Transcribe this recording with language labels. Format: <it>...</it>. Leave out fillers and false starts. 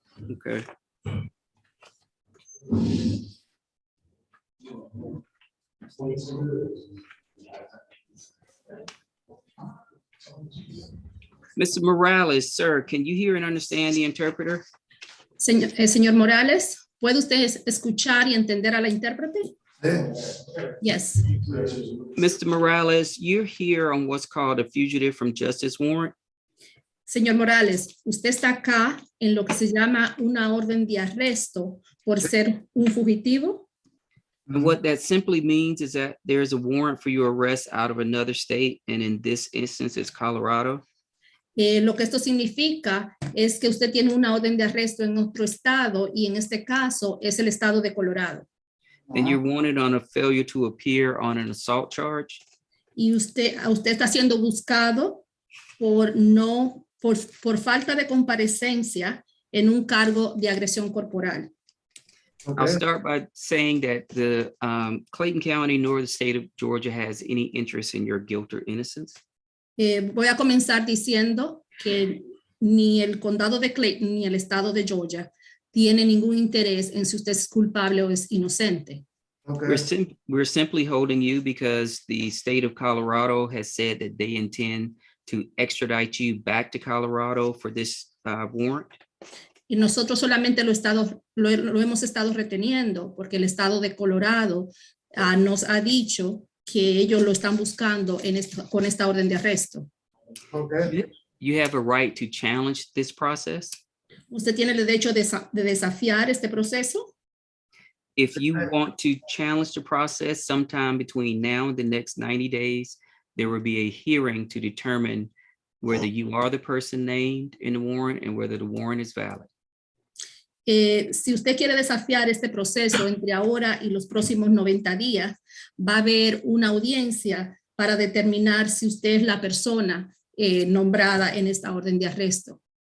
<en>Okay. Mr. Morales, sir, can you hear and understand the interpreter?</en> <es>Señor Morales, ¿puede usted escuchar y entender a la intérprete?</es> <en>Yes. Mr. Morales, you're here on what's called a fugitive from justice warrant.</en> <es>Señor Morales, usted está acá en lo que se llama una orden de arresto por ser un fugitivo.</es> <en>And what that simply means is that there's a warrant for your arrest out of another state, and in this instance, it's Colorado.</en> <es>Lo que esto significa es que usted tiene una orden de arresto en otro estado y en este caso es el estado de Colorado.</es> <en>And you're wanted on a failure to appear on an assault charge.</en> <es>Y usted está siendo buscado por falta de comparecencia en un cargo de agresión corporal.</es> <en>I'll start by saying that the Clayton County nor the state of Georgia has any interest in your guilt or innocence.</en> <es>Voy a comenzar diciendo que ni el condado de Clayton ni el estado de Georgia tiene ningún interés en si usted es culpable o es inocente.</es> <en>We're simply holding you because the state of Colorado has said that they intend to extradite you back to Colorado for this warrant.</en> <es>Y nosotros solamente lo hemos estado reteniendo porque el estado de Colorado nos ha dicho que ellos lo están buscando con esta orden de arresto.</es> <en>You have a right to challenge this process.</en> <es>¿Usted tiene el derecho de desafiar este proceso?</es> <en>If you want to challenge the process sometime between now and the next 90 days, there will be a hearing to determine whether you are the person named in the warrant and whether the warrant is valid.</en> <es>Si usted quiere desafiar este proceso entre ahora y los próximos 90 días, va a haber una audiencia para determinar si usted es la persona nombrada en esta orden de arresto.</es>